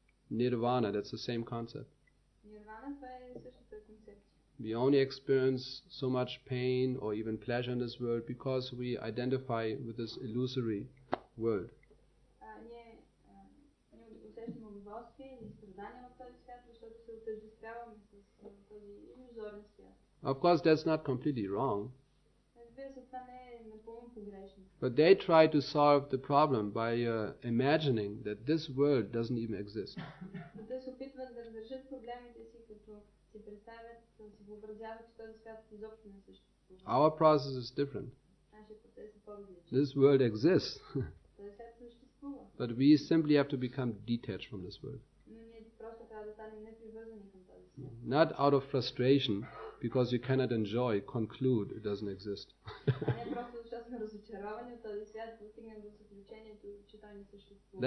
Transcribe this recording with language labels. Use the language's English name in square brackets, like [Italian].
[English] Nirvana, that's the same concept. [Bulgarian] Нирвана, това е същата концепция. [English] We only experience so much pain or even pleasure in this world because we identify with this illusory world. [Bulgarian] Ние усещаме удоволствие или страдания в този свят, защото се отъждествяваме с този иллюзорен свят. [English] Of course, that's not completely wrong. [Bulgarian] Разбира се, това не е напълно погрешно. [English] But they try to solve the problem by imagining that this world doesn't even exist. [Bulgarian] Но те се опитват да разрешат проблемите си, като си представят, си въобразяват, че този свят изобщо не съществува. [English] Our process is different. [Bulgarian] Нашия процес е по-различен. [English] This world exists. [Bulgarian] Този свят съществува. [English] But we simply have to become detached from this world. [Bulgarian] Но ние просто трябва да станем непривързани към този свят. [English] Not out of frustration, because you cannot enjoy, conclude it doesn't exist. [Bulgarian] Не просто защото сме разочаровани от този свят, да стигнем до заключението, че той не съществува.